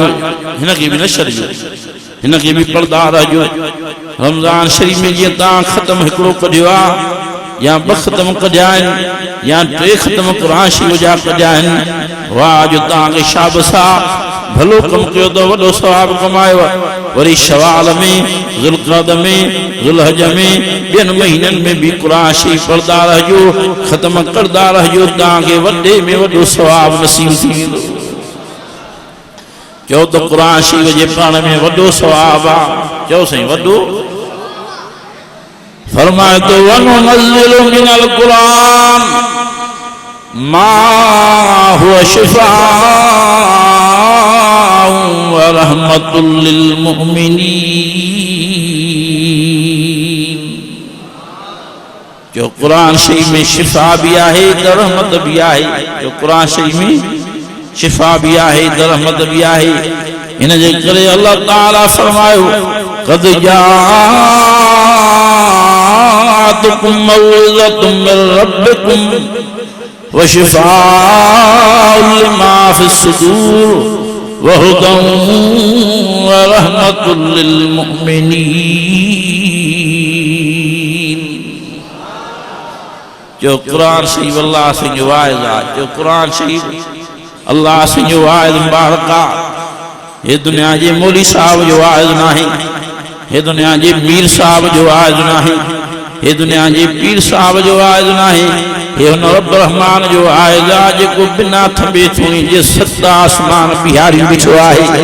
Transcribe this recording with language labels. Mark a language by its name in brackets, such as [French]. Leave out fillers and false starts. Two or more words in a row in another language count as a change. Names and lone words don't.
[Sindhi] हिन खे बि न छॾिजो हिन खे बि पढ़ंदा रहिजो रमज़ान शरीफ़ में जीअं तव्हां ख़तम हिकिड़ो कढियो आहे या 2 ख़तम कढिया आहिनि या 3 ख़तम क़ुर शरीफ़ जा कढिया आहिनि वाह जो तव्हांखे शाबस आहे भलो कमु कयो त वॾो सवाबु कमायो वरी शवाल में ज़ुल्क़अद में ज़ुल्हज में ॿियनि महीननि में बि क़ुर शरीफ़ पढ़ंदा रहिजो ख़तम कंदा रहिजो तव्हांखे वॾे में वॾो सवाबु नसीब थी वेंदो चओ त क़ुर शरीफ़ जे पढ़ण में वॾो सवाबु आहे चओ साईं वॾो फरमाए तो [Arabic] وننزل من القرآن ما هو شفاء ورحمة للمؤمنين [Sindhi] जो कुरान शरीफ में शिफा भी आहे रहमत भी आहे जो कुरान शरीफ में शिफा भी आहे रहमत भी आहे इन जे करे अल्लाह ताला फरमायो क़द [Arabic] جاءتكم موعظة من ربكم وشفاء لما في الصدور وهدى ورحمة للمؤمنين [Sindhi] जो कुरान शरीफ अल्लाह से जो वाइज़ आहे जो कुरान शरीफ अल्लाह से जो वाइज़ मुबारक आहे ये दुनिया जे मौली साहब जो वाइज़ नाही ये दुनिया जे मीर साहब जो वाइज़ नाही ये दुनिया जे पीर साहब जो वाइज़ नाही ये हुन रब रहमान जो वाइज़ आहे जेको बिना थंबे थोड़ी जे 7 आसमान बिहारी बीठो आहे